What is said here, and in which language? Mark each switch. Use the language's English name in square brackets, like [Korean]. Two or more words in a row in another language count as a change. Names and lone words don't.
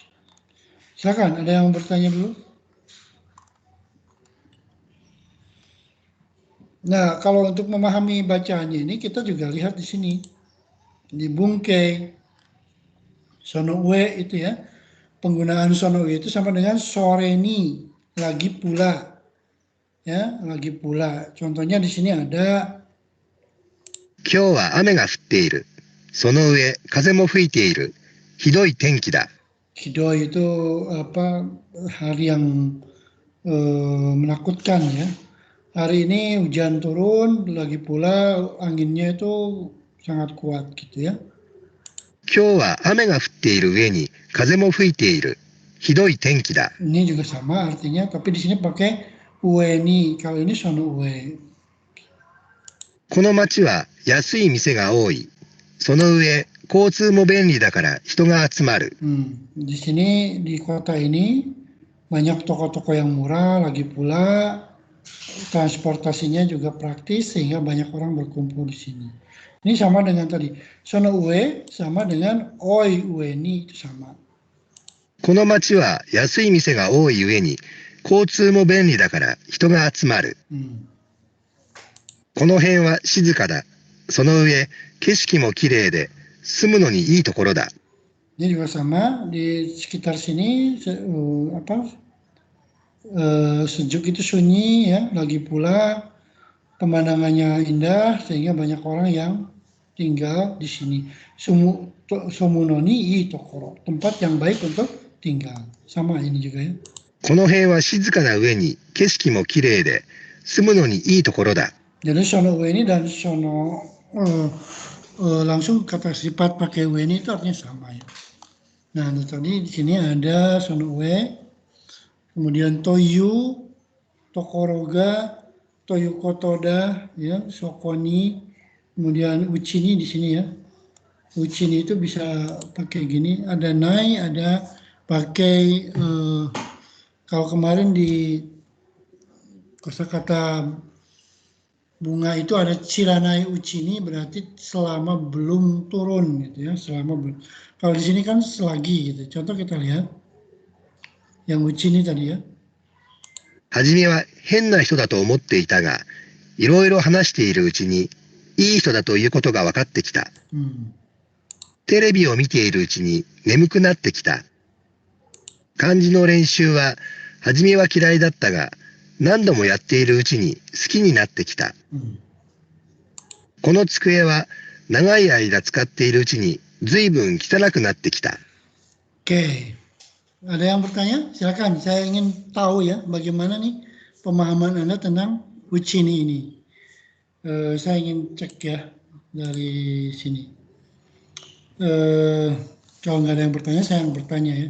[Indonesian] Silakan, ada yang bertanya dulu? Nah, kalau untuk memahami bacaannya ini kita juga lihat di sini. Di Bunkei [Japanese] その上 [Indonesian] itu ya. Penggunaan [Japanese] その上 [Indonesian] itu sama dengan soreni, lagi pula. Ya, lagi pula. Contohnya di sini ada [Japanese] 今日は雨が降っている。その上、風も吹いている。ひどい天気だ。 [Indonesian] Hidoi itu apa, hari yang menakutkan ya. Hari ini hujan turun, lagi pula anginnya itu sangat kuat gitu ya. [Japanese] 今日は雨が降っている上に風も吹いている。ひどい天気だ。 [Indonesian] Ini juga sama artinya, tapi di sini pakai ueni. Kalau ini [Japanese] その上. この町は安い店が多い。その上、交通も便利だから人が集まる。 [Indonesian] Di sini di kota ini banyak toko-toko yang murah, lagi pula transportasinya juga praktis sehingga banyak orang berkumpul di sini. Ini sama dengan tadi. [Japanese] その上 [Indonesian] sama dengan oi ueni itu sama. [Japanese] この町は安い店が多い上に交通も便利だから人が集まる。この辺は静かだ。その上、景色も綺麗で住むのにいいところだ。 [Indonesian] Ini juga sama di sekitar sini sejuk itu sunyi ya, lagi pula pemandangannya indah sehingga banyak orang yang tinggal di sini. [Japanese] 住むのにいいところ, [Indonesian] tempat yang baik untuk tinggal. Sama ini juga ya. [Japanese] この辺は静かな上に景色も綺麗で住むのにいいところだ。 [Indonesian] Jadi [Japanese] その上 [Indonesian] ini dan sono langsung kata sifat pakai ue ini itu artinya sama ya. Nah, tadi di sini ada [Japanese] その上, [Indonesian] kemudian toyu, tokoroga, [Japanese] ということだ, [Indonesian] ya, sokoni, kemudian uchini di sini ya. Uchini itu bisa pakai gini, ada nai, ada pakai kalau kemarin di kosakata bunga itu ada [Japanese] 散らないうちに, [Indonesian] berarti selama belum turun gitu ya, selama belum. Kalau di sini kan selagi gitu. Contoh kita lihat yang uchi ini tadi ya. [Japanese] はじめは変な人だと思っていたが、いろいろ話しているうちに、いい人だということが分かってきた。テレビを見ているうちに眠くなってきた。漢字の練習は、はじめは嫌いだったが、何度もやっているうちに好きになってきた。この机は、長い間使っているうちに随分汚くなってきた。 [Indonesian] Oke, ada yang bertanya? Silakan. Saya ingin tahu ya bagaimana nih pemahaman Anda tentang ucini ini. Saya ingin cek ya dari sini. Kalau nggak ada yang bertanya, saya yang bertanya ya.